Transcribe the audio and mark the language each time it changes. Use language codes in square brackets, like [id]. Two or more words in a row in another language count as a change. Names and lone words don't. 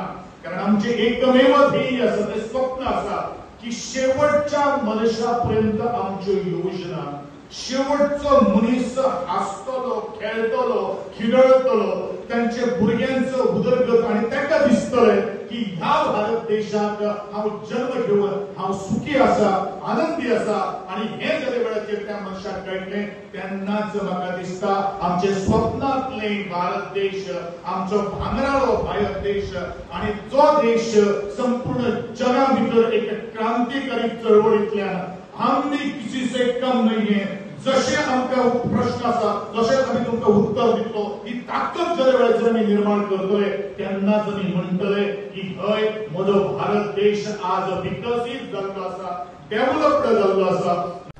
[kok] कारण आमचे एकमेव ध्येय आसा ते स्वप्न आसा की शेवटच्या मनशापर्यंत आमच्यो योजना शेवटचो मनीस हासतलो, खेळतलो, खिदळतलो, त्यांचे भुरग्यांचो उदरगत आणि ताका दिसतले की ह्या भारत देशात हांव जन्म घेवन हांव सुखी आसा, आनंदी आसा. आणि हे जरे वेळाचेर त्या मनशाक कळटले तेन्नाच म्हाका दिसता आमचे स्वप्नांतले भारत देश आमचो भांगराळो भारत देश आणि जो देश संपूर्ण जगा भितर एक क्रांतिकारी चळवळींतल्यान [hi] हम भी किसी से कम नहीं है. [kok] जशे आमकां प्रश्न आसा जशे आमी तुमकां उत्तर दितलो ही ताकद जर वेळाचेर आमी निर्माण करतले तेन्नाच आमी म्हणटले की हय म्हजो भारत देश आज विकसीत जाल्लो आसा, डेव्हलप्ड जाल्लो आसा.